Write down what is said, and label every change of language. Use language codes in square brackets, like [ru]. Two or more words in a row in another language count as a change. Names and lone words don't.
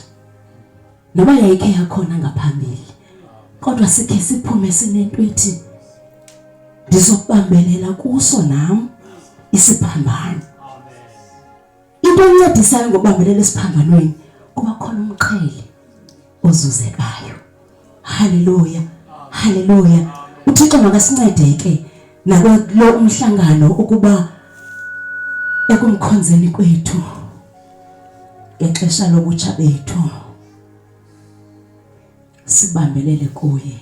[xh] Noma yayikhe yakhona ngaphambili. Kodwa sikhe siphume sinento ethi ndizokubambelela kuso nami isiphambano. Into encedisayo ngokubambelela isiphambanweni kuba khona umqhele ozuzekayo. Hallelujah. Hallelujah. uThixo makasincedeke nakulo umhlangano ukuba ekumkhonzeni kwethu ngexesha lokutsha bethu sibambelele kuye.